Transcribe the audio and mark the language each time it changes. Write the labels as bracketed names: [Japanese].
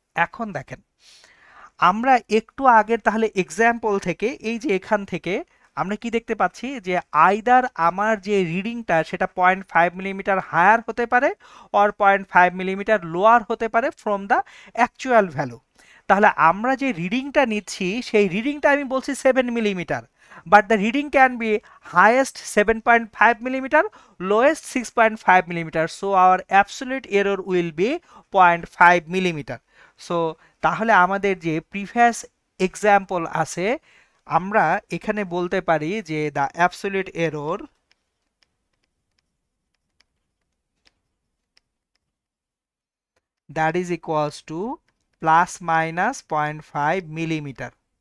[Bangla] এখন দেখেন, আমরা একটু আগের তাহলে এক্সাম্পল থেকে এই যে এখান থেকে আমরা কি দেখতে পাচ্ছি যে আইদার আমার যে রিডিংটা সেটা 0.5 মিলিমিটার হায়ার হতে পারে অর 0.5 মিলিমিটার লোয়ার হতে পারে [English] From the actual value. [Bangla] তাহলে আমরা যে রিডিংটা নিচ্ছি সেই রিডিংটা আমি বলছি 7 millimetre, [English] but the reading can be highest 7.5 millimeter, lowest 6.5 millimeter, so our absolute error will be 0.5 millimeter. So [Bangla] তাহলে আমাদের যে প্রিভিয়াস এক্সাম্পল আছে আমরা এখানে বলতে পারি যে [English] the absolute error that is equals to plus minus 0.5 millimeter।